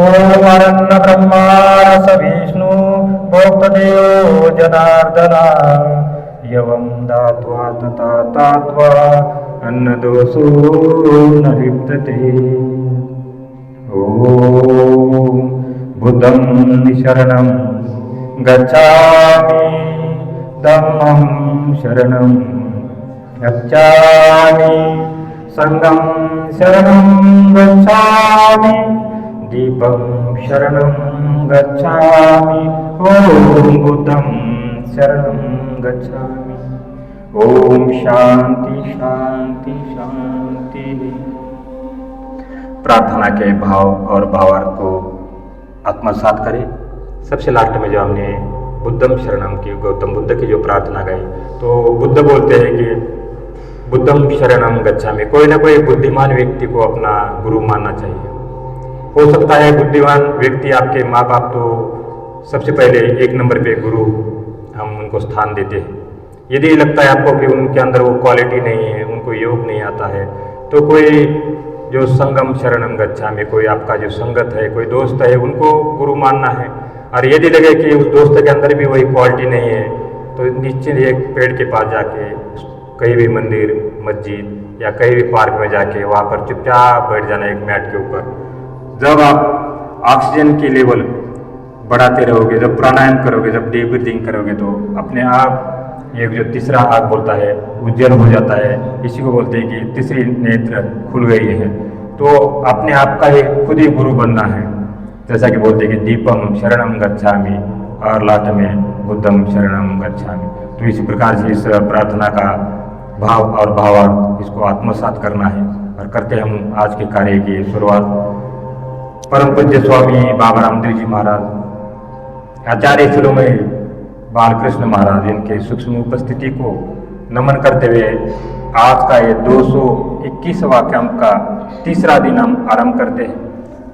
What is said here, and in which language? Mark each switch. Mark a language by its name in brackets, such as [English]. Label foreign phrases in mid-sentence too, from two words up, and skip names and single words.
[Sanskrit] ॐ अरण्यब्रह्मारस विष्णु भोक्तदेवो जनार्दना यवं दात्वा तथा तात्वा अन्नदोषो न लिप्यते। [Pali] ॐ बुद्धं शरणं गच्छामि धम्मं शरणं गच्छामि संघं शरणं गच्छामि दीपं शरणं गच्छामि। ॐ बुद्धं शरणं गच्छामि। [Sanskrit] ओम शांति शांति शांति। [Hindi] प्रार्थना के भाव और भावार्थ को आत्मसात करें। सबसे लास्ट में जो हमने [Pali] बुद्धम शरणम [Hindi] की, गौतम बुद्ध की जो प्रार्थना गाई, तो बुद्ध बोलते हैं कि [Pali] बुद्धम शरणम गच्छामि। [Hindi] कोई ना कोई बुद्धिमान व्यक्ति को अपना गुरु मानना चाहिए। हो सकता है बुद्धिमान व्यक्ति आपके माँ बाप, तो सबसे पहले एक नंबर पे गुरु हम उनको स्थान देते हैं। यदि लगता है आपको कि उनके अंदर वो क्वालिटी नहीं है, उनको योग नहीं आता है, तो कोई जो [Pali] संगम शरणम गच्छामि, [Hindi] कोई आपका जो संगत है, कोई दोस्त है, उनको गुरु मानना है। और यदि लगे कि उस दोस्त के अंदर भी वही क्वालिटी नहीं है, तो निश्चित एक पेड़ के पास जाके, कहीं भी मंदिर मस्जिद या कहीं भी पार्क में जाके वहाँ पर चुपचाप बैठ जाना एक मैट के ऊपर। जब आप ऑक्सीजन की लेवल बढ़ाते रहोगे, जब प्राणायाम करोगे, जब [English] deep breathing [Hindi] करोगे, तो अपने आप एक जो तीसरा आँख बोलता है उज्जवल हो जाता है। इसी को बोलते हैं कि तीसरी नेत्र खुल गई है। तो अपने आप का ही खुद ही गुरु बनना है। जैसा कि बोलते हैं कि [Pali] दीपम शरणम गच्छामि [Hindi] और लास्ट में [Pali] बुद्धम शरणम गच्छामि। [Hindi] तो इसी प्रकार से इस प्रार्थना का भाव और भावार्थ इसको आत्मसात करना है। और करके हम आज के कार्य की शुरुआत परम पूज्य स्वामी बाबा रामदेव जी महाराज, आचार्य शिरोमणि बालकृष्ण महाराज, इनके सूक्ष्म उपस्थिति को नमन करते हुए आज का ये 221वां कैंप का तीसरा दिन हम आरंभ करते हैं।